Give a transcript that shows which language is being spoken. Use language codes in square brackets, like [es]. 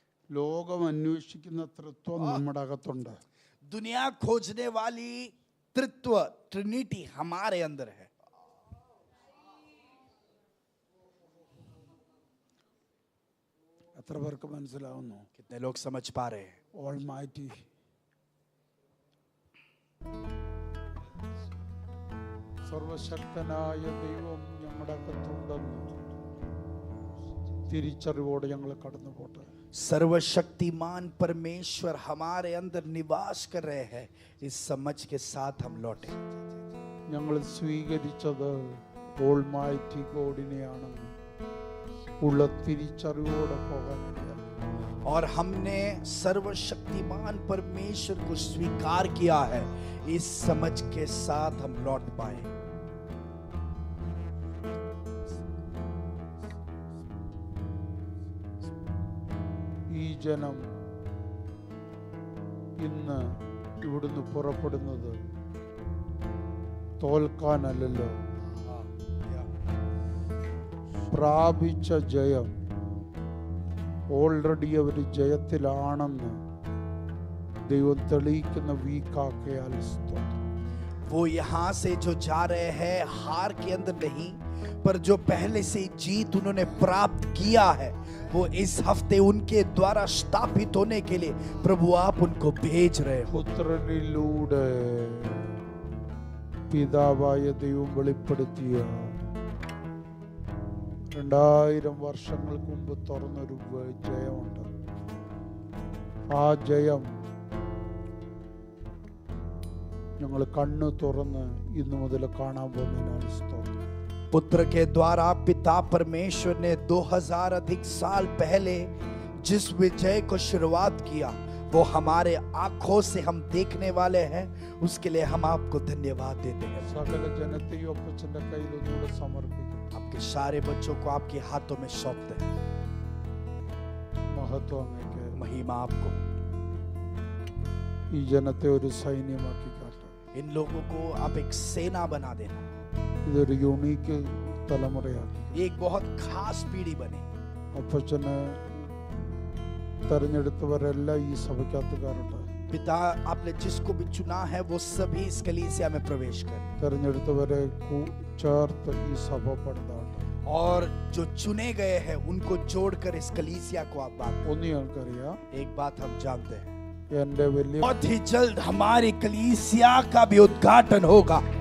[ml] ലോകം അന്വേഷിക്കുന്ന തൃത്വം നമ്മുടെ അകത്തുണ്ട്. [hi] दुनिया खोजने वाली तृत्व ट्रिनिटी हमारे अंदर है. [ml] എത്ര പേർക്ക് മനസ്സിലാവുന്നു? [hi] कितने लोग समझ पा रहे हैं? [en] almighty [ml] സർവശക്തനായ ദൈവം ഞങ്ങളുടെ അകത്തുണ്ടെന്ന് തിരിച്ചറിവോടെ ഞങ്ങൾ കടന്നു പോട്ടെ. [hi] सर्वशक्तिमान परमेश्वर हमारे अंदर निवास कर रहे हैं, इस समझ के साथ हम लौटे. [ml] ഞങ്ങൾ സ്വീകരിച്ചത് [en] almighty ഗോഡിനെയാണെന്ന് [ml] ഉള്ള തിരിച്ചറിവോടെ പോകാനിടയായി. [hi] और हमने सर्वशक्तिमान परमेश्वर को स्वीकार किया है, इस समझ के साथ हम लौट पाए. [ml] ഈ ജനം ഇന്ന് ഇവിടുന്ന് പുറപ്പെടുന്നത് തോൽക്കാനല്ലല്ലോ, പ്രാപിച്ച ജയം [en] already [ml] അവർ ജയത്തിലാണെന്ന് ദൈവം തെളിയിക്കുന്ന വീക്കാക്കിയാൽ സ്തോത്രം. [hi] वो यहाँ से जो जा रहे हैं हार के अंदर नहीं, पर जो पहले से जीत उन्होंने प्राप्त किया है, वो इस हफ्ते उनके द्वारा स्थापित होने के लिए प्रभु आप उनको भेज रहे हो. [ml] പുത്രനിലൂടെ പിതാവായ ദൈവം വെളിപ്പെടുത്തിയ 2000 വർഷങ്ങൾക്ക് മുമ്പ് തുറന്നൊരു ജയമുണ്ട്. ആ ജയം ഞങ്ങൾ കണ്ണു തുറന്ന് ഇന്നു മുതൽ കാണാൻ പോകുന്നതിനാൽ സ്തോത്രം. [hi] पुत्र के द्वारा पिता परमेश्वर ने 2000 अधिक साल पहले जिस विजय को शुरुआत किया, वो हमारे आंखों से हम देखने वाले हैं. उसके लिए हम आपको धन्यवाद देते हैं. [ml] സകല ജനത്തെയും അപ്പച്ചന്റെ കയ്യിൽ ഒന്നുകൂടെ സമർപ്പിക്കും. [hi] आपके सारे बच्चों को आपके हाथों में सौंपते हैं. [ml] മഹത്വം അങ്ങേക്ക്. [hi] महिमा आपको. [ml] ഈ ജനത്തെ ഒരു സൈന്യമാക്കി കാട്ടും. [hi] इन लोगों को आप एक सेना बना देना. [ml] ഇതൊരു [en] unique [ml] തലമുറയാക്കി. [hi] एक बहुत खास पीढ़ी बने. [ml] അപ്പച്ചന് തെരഞ്ഞെടുത്തവരെല്ലാം ഈ സഭയ്ക്കകത്ത് കയറട്ടെ. [hi] पिता आपने जिसको भी चुना है वो सभी इस कलीसिया में प्रवेश करें. [ml] തെരഞ്ഞെടുത്തവരെ ചേർത്ത് ഈ സഭ പണിതാട്ടെ. [hi] और जो चुने गए हैं उनको जोड़कर इस कलीसिया को आप बात. [ml] ഒന്ന് ഞങ്ങൾക്കറിയാം, [hi] एक बात हम जानते हैं, [ml] എന്റെ വലിയ [hi] बहुत ही जल्द हमारी कलीसिया का भी उद्घाटन होगा.